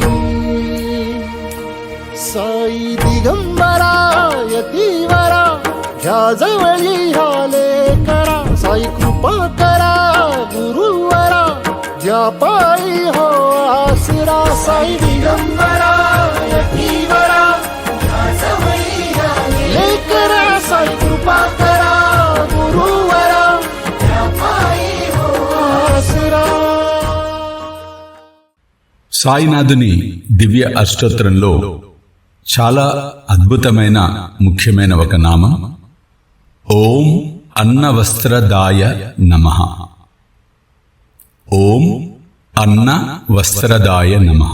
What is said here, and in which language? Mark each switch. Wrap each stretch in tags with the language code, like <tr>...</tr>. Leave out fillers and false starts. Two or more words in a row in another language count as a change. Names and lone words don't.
<mr>साई दिगंबरा यतीवरा ह्या जवळी ह्याले करा साई कृपा करा गुरुवरा ज्या पायी हो आसरा साई दिगंबरा यतीवरा ह्या जवळी ह्याले करा साई कृपा करा गुरुवरा ज्या पायी हो आसरा.</mr> <te>సాయినాథుని దివ్య అష్టోత్తరంలో చాలా అద్భుతమైన ముఖ్యమైన ఒక నామం</te> <sa>ॐ अन्नवस्त्रदाय नमः. ॐ अन्नवस्त्रदाय नमः.</sa>